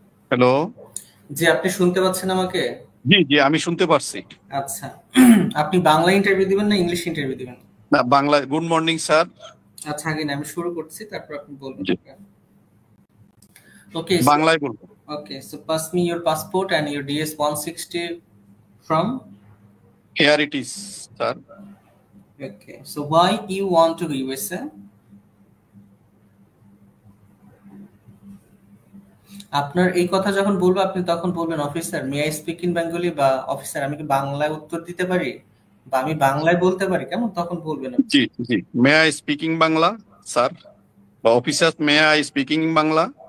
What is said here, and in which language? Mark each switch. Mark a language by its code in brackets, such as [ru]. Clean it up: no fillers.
[bn] Hello. জি, আপনি শুনতে পাচ্ছেন আমাকে? জি জি, আমি শুনতে পারছি। আচ্ছা, আপনি বাংলা ইন্টারভিউ দিবেন না ইংলিশ ইন্টারভিউ দিবেন? না, বাংলা। [en] Good morning sir. [bn] আচ্ছা, আগে না, আমি শুরু করছি, তারপর আপনি বলবেন। জি, ওকে, বাংলায় বলবো। [en] so pass me your passport and your DS 160 from. Here it is sir. Okay, so why you want to USA? [bn] আপনার এই কথা যখন বলবো, আপনি তখন বলবেন, [en] officer may I speak in Bengali, [bn] বা অফিসার আমি কি বাংলায় উত্তর দিতে পারি, বা আমি বাংলায় বলতে পারি। কেমন? তখন বলবেন। জি জি, [en] may I speaking Bangla sir, [bn] বা [en] Officer may I speaking Bangla.